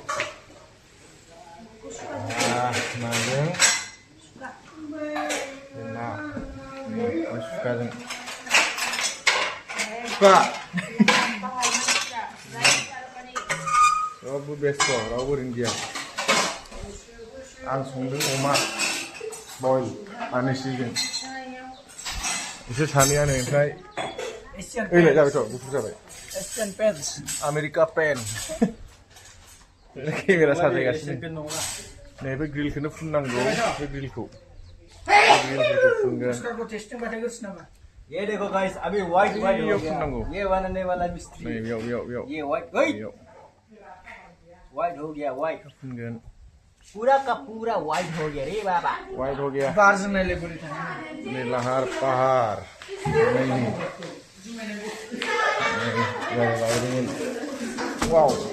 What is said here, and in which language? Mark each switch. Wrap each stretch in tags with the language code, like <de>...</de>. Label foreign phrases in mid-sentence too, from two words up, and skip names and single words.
<brx>नाजों ना सुखाजों सुखा रावबो बेस्थ' रावबो ओरैनो गैया आं संदों अमा बयल आनिसिजों बिसोर सानैयानो ओमफ्राय ओइलाय जाबायथ' गुफुर जाबाय एसियान पेन्स आमेरिका पेन केमेरा साजायगासिनो नैबे ग्रिलखौनो फुननांगौ बे ग्रिलखौ फुनगोन</brx> <hi>उसका टेस्टिंग बताएगा नामा ये देखो गाइस अभी</hi> <en>white white</en> <hi>हो गया</hi> <brx>फुननांगौ</brx> <hi>ये बनाने वाला मिस्त्री</hi> <brx>नै बेयाव</brx> <hi>ये</hi> <en>white white</en> <hi>हो गया व्हाइट</hi> <brx>फुनगोन</brx> <hi>पूरा का पूरा व्हाइट हो गया रे बाबा वाइट हो गया</hi> <brx>बारजों नायलाय बोरै थाङो नै लाहार फाहार वाव</brx>